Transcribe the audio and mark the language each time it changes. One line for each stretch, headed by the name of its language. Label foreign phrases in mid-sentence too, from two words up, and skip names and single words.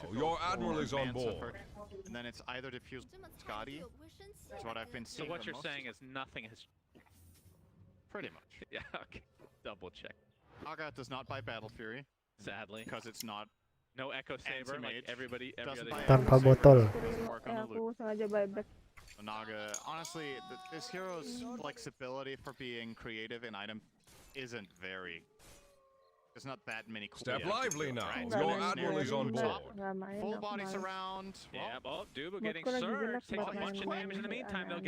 English: Your admiral is on board. And then it's either diffuse Scotty. That's what I've been seeing. So what you're saying is nothing has. Pretty much. Yeah. Okay. Double check. Naga does not buy Battle Fury. Sadly. Because it's not. No Echo Saber like every other.
Indonesian: Tanpa botol. Aku sengaja buyback.
English: Naga, honestly, this hero's flexibility for being creative in item isn't very. There's not that many cool. Step lively now. Right? Your admiral is on board. Full bodies around. Yeah, Duba getting surged. Takes a bunch of damage in the meantime, though.